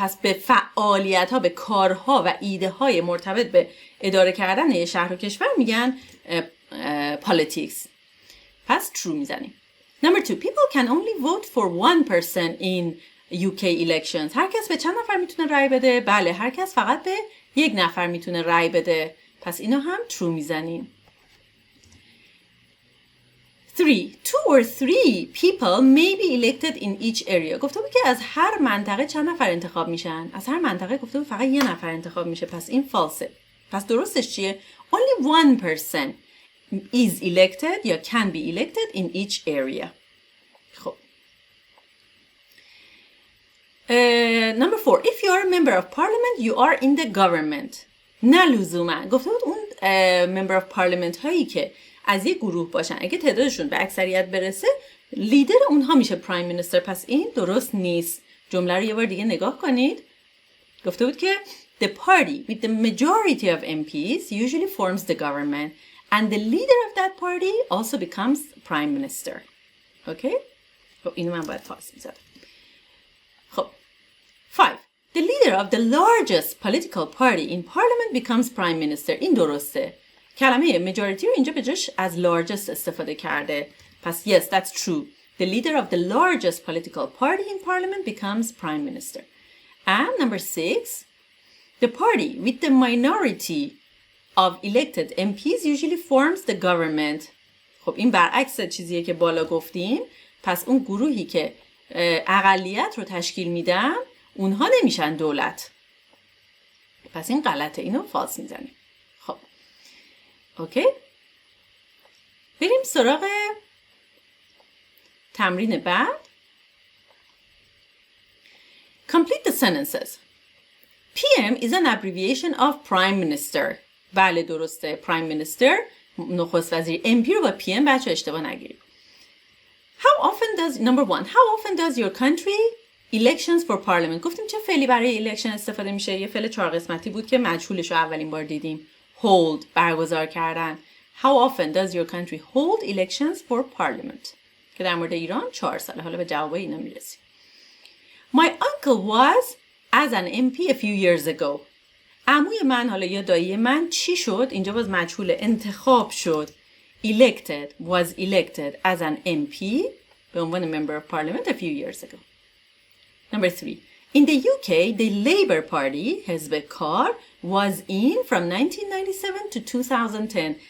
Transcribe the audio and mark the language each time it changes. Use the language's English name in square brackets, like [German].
[Persian] پس به فعالیت ها، به کارها و ایده های مرتبط به اداره کردن یه شهر و کشور میگن politics. پس true میزنیم. [English] Number 2. People can only vote for one person in UK elections. [Persian] هر کس به چند نفر میتونه رای بده؟ بله هر کس فقط به یک نفر میتونه رای بده. پس اینو هم true میزنیم. 3. [English] 2 or 3 people may be elected in each area. [Persian] گفته بود که از هر منطقه چند نفر انتخاب میشن؟ از هر منطقه گفته بود فقط یه نفر انتخاب میشه. پس این فالسه. پس درستش چیه؟ [English] Only one person is elected یا can be elected in each area. [Persian] خب. [English] Number 4. If you are a member of parliament, you are in the government. [Persian] نه لزوما. گفته بود اون member of parliament هایی که از یک گروه باشن اگه تعدادشون به اکثریت برسه لیدر اونها میشه پرایم مینیستر. پس این درست نیست. جمله رو یه بار دیگه نگاه کنید. [English] گفته بود که the party with the majority of MPs usually forms the government and the leader of that party also becomes prime minister. Okay? [Persian] خب اینو من باید فاصله می‌زدم. خب 5. [English] The leader of the largest political party in parliament becomes prime minister. [Persian] این درسته. کلمه majority رو اینجا به جاش از largest استفاده کرده. [English] پس yes, that's true. The leader of the largest political party in parliament becomes prime minister. And number 6, the party with the minority of elected MPs usually forms the government. [Persian] خب این برعکس چیزیه که بالا گفتیم. پس اون گروهی که اقلیت رو تشکیل میدن اونها نمیشن دولت. پس این غلطه. اینو فالس میزنیم. خب اوکی، بریم سراغ تمرین بعد. [English] Complete the sentences. PM is an abbreviation of prime minister. [Persian] بله درسته. prime minister نخست وزیر. MP رو با PM بچه اشتباه نگیرید. [English] How often does number 1 how often does your country elections for parliament. [Persian] گفتیم چه فعلی برای election استفاده میشه؟ یه فعل 4 قسمتی بود که مجهولش رو اولین بار دیدیم. hold برگزار کردن. [English] How often does your country hold elections for parliament؟ [Persian] که در مورد ایران 4 ساله. حالا به جوابای اینا میرسیم. [English] My uncle was as an MP a few years ago. [Persian] عموی من حالا یا دایی من چی شد؟ اینجا باز مجهول انتخاب شد. [English] Elected was elected as an MP [Persian] به عنوان [English] member of parliament a few years ago. Number 3. In the UK, the Labour Party, [Persian] حزب کار, [English] was in from 1997 to 2010.